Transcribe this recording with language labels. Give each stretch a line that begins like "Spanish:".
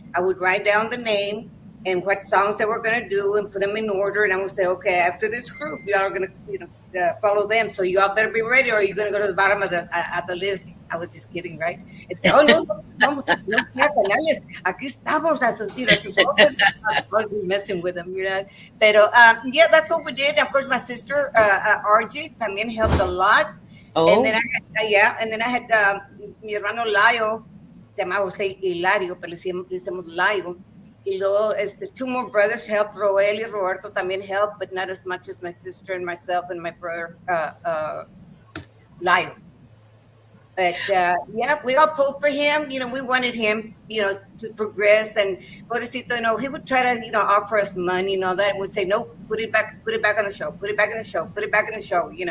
English: I would write down the name and what songs they were going to do and put them in order. And I would say, okay, after this group, y'all are going to, follow them. So y'all better be ready, or you're going to go to the bottom of the list. I was just kidding, right?
Spanish: And say, oh, no, no, no, no, Canales, aquí estamos a sus órdenes.
English: I was just messing with them. Pero, yeah, that's what we did. And of course, my sister, RJ, también helped a lot. And then Oh, I had
Spanish: mi hermano Layo, se llamaba José Hilario, pero le decíamos Layo. Y luego,
English: two more brothers helped. Roel y Roberto también helped, but not as much as my sister and myself and my brother Layo. But yeah, we all pulled for him. We wanted him, to progress. And Pobrecito, he would try to, offer us money and all that, and would say, no, put it back on the show, put it back in the show, put it back in the show.